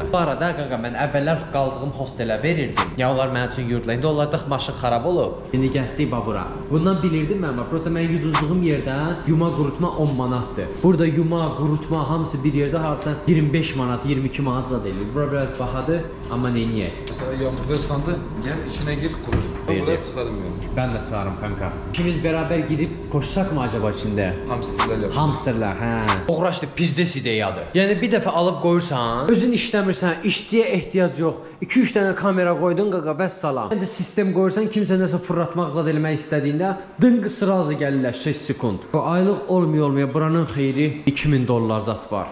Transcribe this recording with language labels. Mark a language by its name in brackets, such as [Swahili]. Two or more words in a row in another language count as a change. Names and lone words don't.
[Azerbaijani] Bu arada qaqa mən əvvəllər qaldığım hostelə verirdim. Ya onlar mənim üçün yurdla. İndi onlarda maşın xarab olub. İndi getdik babura. Bundan bilirdim mən. Prosta mən yuduzduğum yerdə yuma qurutma 10 manatdır. Burada yuma, qurutma hamısı bir yerdə harca 25 manat, 22 manat zad eləyir. Bura biraz bahadır, amma neyniyə? [Turkish] Mesela yağmurda ıslandı, gel içine gir kurut. Ben [Azerbaijani] Verdi. [Turkish] buraya sıkarım yani. [Azerbaijani] Mən də sağarım kanka. [Turkish] İkimiz beraber girib koşsak mı acaba içində? Hamsterler yapıyor. [Azerbaijani] Hamsterlər, hə. Uğraşdı pizdes ideyadır. Yəni bir dəfə alıb qoyursan, özün işləmirsən, işçiyə ehtiyac yox. 2-3 dənə kamera qoydun qaqa vəssalam. Həm də sistem qoyursan, kimsə nəsə fırlatmaq zad eləmək istədiyində dınq sırazı gəlirlər 6 sekund. Bu aylıq olmuyor buranın xeyri 2000 dollar zat var.